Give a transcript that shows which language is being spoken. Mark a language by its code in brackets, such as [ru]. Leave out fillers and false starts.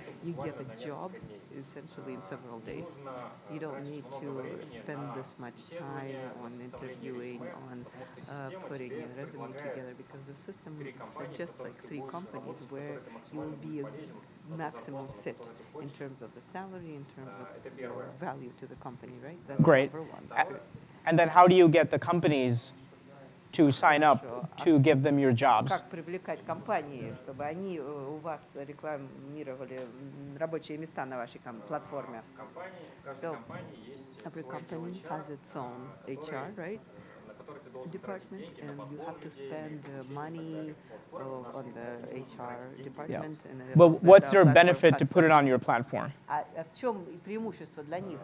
[en] You get a job essentially in several days. You don't need to spend this much time on interviewing, on putting a resume together, because the system suggests like 3 companies where you will be a maximum fit in terms of the salary, in terms of your value to the company, right? That's Great. number one. And then how do you get the companies to sign up to give them your jobs? [ru] Как привлекать компании, чтобы они у вас рекламировали рабочие места на вашей платформе? [en] So, every company has its own HR, right? Department, and you have to spend money on the HR department. And But what's their benefit to put it on your platform? [ru] А в чем преимущество для них?